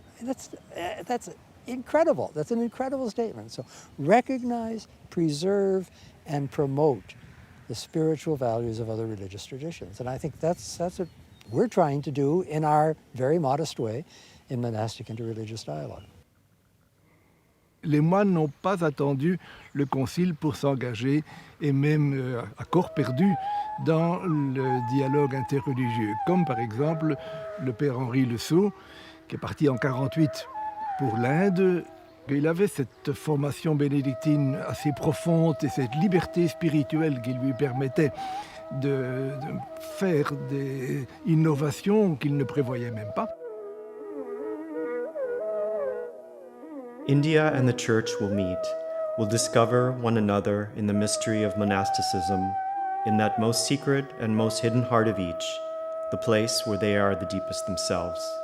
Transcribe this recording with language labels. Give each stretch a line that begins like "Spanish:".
English: That's incredible. That's an incredible statement. So recognize, preserve, and promote the spiritual values of other religious traditions. And I think that's what we're trying to do in our very modest way in Monastic Interreligious Dialogue.
French: Les moines n'ont pas attendu le concile pour s'engager, et même à corps perdu, dans le dialogue interreligieux. Comme par exemple le père Henri Le Sceau, qui est parti en 1948 pour l'Inde. Il avait cette formation bénédictine assez profonde et cette liberté spirituelle qui lui permettait de faire des innovations qu'il ne prévoyait même pas.
English: India and the Church will meet, will discover one another in the mystery of monasticism, in that most secret and most hidden heart of each, the place where they are the deepest themselves.